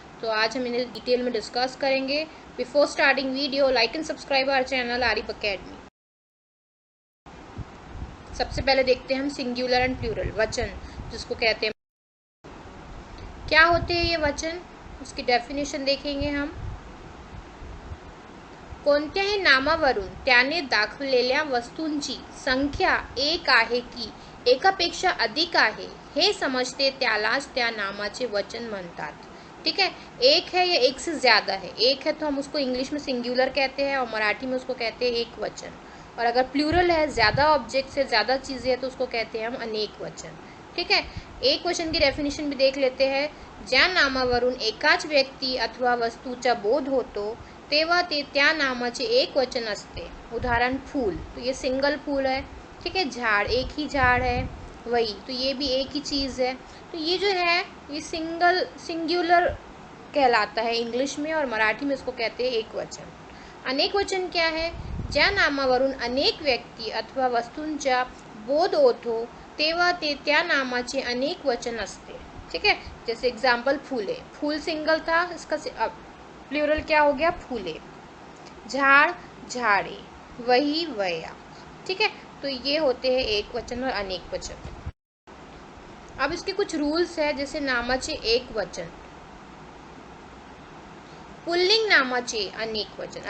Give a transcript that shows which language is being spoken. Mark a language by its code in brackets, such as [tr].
[hi] तो आज हम इन्हें डिटेल में डिस्कस करेंगे। [en] before starting video, like and subscribe our channel [hi] Arif academy. सबसे पहले देखते हैं हम सिंगुलर एंड प्लूरल वचन, जिसको कहते हैं। क्या होते हैं ये वचन, उसकी डेफिनेशन देखेंगे हम। [mr] कोणत्याही नामावरून त्याने दाखवलेल्या वस्तूंची संख्या एक आहे की एकापेक्षा अधिक आहे हे समजते त्यालाच त्या नामाचे वचन म्हणतात। [hi] ठीक है, एक है या एक से ज्यादा है। एक है तो हम उसको इंग्लिश में सिंगुलर कहते हैं और मराठी में उसको कहते हैं एक वचन। और अगर प्लूरल है, ज्यादा ऑब्जेक्ट से ज्यादा चीजें है, तो उसको कहते हैं हम अनेक वचन। ठीक है, एक वचन की डेफिनेशन भी देख लेते हैं। [mr] ज्या नामावरून एकाच व्यक्ती अथवा वस्तूचा बोध होतो तेव्हा ते त्या नामाचे एक वचन असते। [hi] उदाहरण फूल, तो ये सिंगल फूल है। ठीक है, झाड़, एक ही झाड़ है, वही, तो ये भी एक ही चीज़ है। तो ये जो है ये सिंगुलर कहलाता है इंग्लिश में, और मराठी में इसको कहते हैं एक वचन। अनेक वचन क्या है? [mr] ज्या नामावरून अनेक व्यक्ती अथवा वस्तूंचा बोध होतो तेव्हा ते त्या नामाचे अनेक वचन असते। [hi] ठीक है, जैसे एग्जाम्पल फूले, फूल सिंगल था, इसका प्लूरल क्या हो गया? फूले। झाड़, झाड़े, वही, वया। ठीक है, तो ये होते हैं एक वचन और अनेक वचन। अब इसके कुछ रूल्स है, जैसे [mr] नामाचे एक वचन, पुल्लिंग नामाचे अनेक वचन।